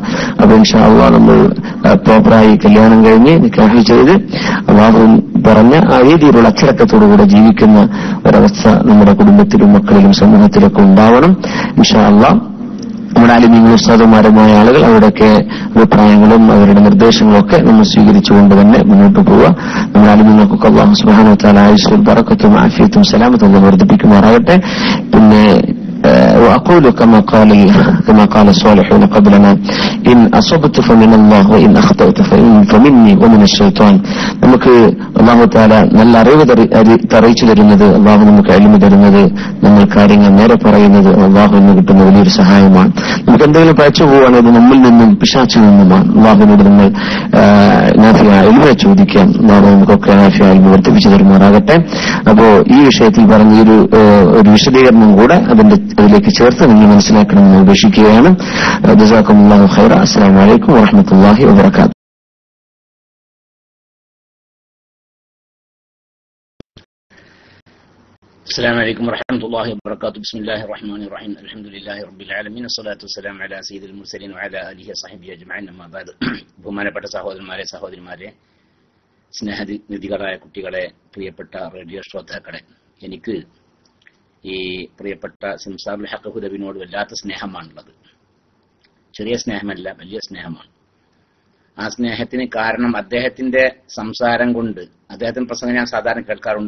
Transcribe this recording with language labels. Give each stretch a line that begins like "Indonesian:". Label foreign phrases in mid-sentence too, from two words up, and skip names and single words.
Malayalam: അപ്പൊ
Arabic: إن شاء الله
Malayalam: നമ്മൾ പ്രോപ്പറായി കല്യാണം കഴിഞ്ഞ് നിക്കാഹ് ചെയ്ത് അല്ലാഹു പറഞ്ഞ ആ രീതിയിലുള്ള അച്ചടക്കത്തോടുകൂടെ ജീവിക്കുന്ന ഒരവസ്ഥ നമ്മുടെ കുടുംബത്തിലും മക്കളിലും സമൂഹത്തിലൊക്കെ ഉണ്ടാവണം.
Arabic: إن شاء الله
Malayalam: നമ്മുടെ ആലിമീങ്ങളും ഉസ്താദുമാരുമായ ആളുകൾ അവരുടെയൊക്കെ അഭിപ്രായങ്ങളും അവരുടെ നിർദ്ദേശങ്ങളും ഒക്കെ നമ്മൾ സ്വീകരിച്ചുകൊണ്ട് തന്നെ മുന്നോട്ട് പോവുക. നമ്മുടെ ആലിമീങ്ങൾക്കൊക്കെ അല്ലാഹു
Arabic: سبحانه وتعالى
Malayalam: ആയുസ്സും ബറക്കത്തും ആഫിയത്തും സലാമത്തും വർദ്ധിപ്പിക്കുമാറാകട്ടെ.
Arabic: പിന്നെ وأقول كما قال الصالحون قبلنا إن أصبت فمن الله وإن أخطأت فمني ومن الشيطان.
Malayalam: നമുക്ക് അല്ലാഹു തആല നല്ല അറിവ് അറിയിച്ചു തരുന്നത്, അല്ലാഹു നമുക്ക് ഇൽമു തരുന്നത്, നമ്മൾ കാര്യങ്ങൾ നേരെ പറയുന്നത് അല്ലാഹുവിന് കിട്ടുന്ന വലിയൊരു സഹായമാണ്. നമുക്ക് എന്തെങ്കിലും പഴച്ചു പോവുകയാണെങ്കിൽ നമ്മിൽ നിന്നും പിശാചിൽ നിന്നുമാണ്. അല്ലാഹുവിനോട് നമ്മൾ
Arabic: نافع علم
Malayalam: ചോദിക്കാം. അല്ലാഹു നമുക്കൊക്കെ
Arabic: نافع علم
Malayalam: വർദ്ധിപ്പിച്ചു തരുമാറാകട്ടെ. അപ്പോ ഈ വിഷയത്തിൽ പറഞ്ഞ ഒരു വിശദീകരണം കൂടെ അതിലേക്ക് ചേർത്ത് നിങ്ങൾ മനസ്സിലാക്കണമെന്ന് ഉപേക്ഷിക്കുകയാണ്.
Arabic: جزاكم الله خيرا. السلام عليكم ورحمة الله وبركاته. السلام عليكم ورحمة الله وبركاته. بسم الله الرحمن الرحيم. الحمد لله رب العالمين. الصلاة والسلام على سيد المرسلين وعلى آله وصحبه أجمعين. أما بعد.
Malayalam: ബഹുമാനപ്പെട്ട സഹോദരന്മാരെ, സഹോദരിമാരെ, സ്നേഹനിധികളായ കുട്ടികളെ, പ്രിയപ്പെട്ട റേഡിയോ ശ്രോതാക്കളെ, എനിക്ക് ഈ പ്രിയപ്പെട്ട സിംസാറുൽ ഹഖ് ഹുദവിനോട് വല്ലാത്ത സ്നേഹമാണുള്ളത്. ചെറിയ സ്നേഹമല്ല, വലിയ സ്നേഹമാണ്. ആ സ്നേഹത്തിന് കാരണം അദ്ദേഹത്തിന്റെ സംസാരം കൊണ്ട്, അദ്ദേഹത്തിന്റെ പ്രസംഗം ഞാൻ സാധാരണ കേൾക്കാറുണ്ട്.